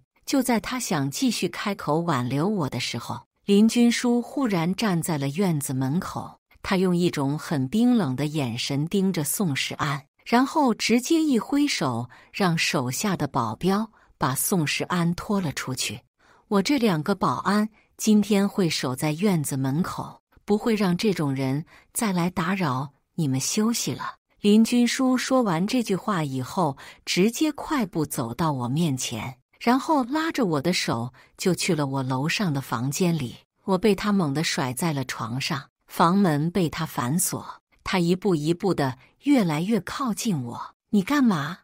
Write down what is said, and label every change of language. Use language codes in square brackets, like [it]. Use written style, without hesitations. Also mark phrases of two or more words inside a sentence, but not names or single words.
[zh] 就在他想繼續開口挽留我的時候，林君書忽然站在了院子門口，他用一種很冰冷的眼神盯着宋世安，然後直接一揮手，讓手下的保鏢把宋世安拖了出去。我這2個保安今天會守在院子門口，不會讓這種人再來打擾你們休息了。林君書說完這句話以後，直接快步走到我面前，然後拉着我的手就去了我樓上的房間裡。我被他猛地甩在了床上，房門被他反鎖。他一步一步的越來越靠近我。你幹嘛？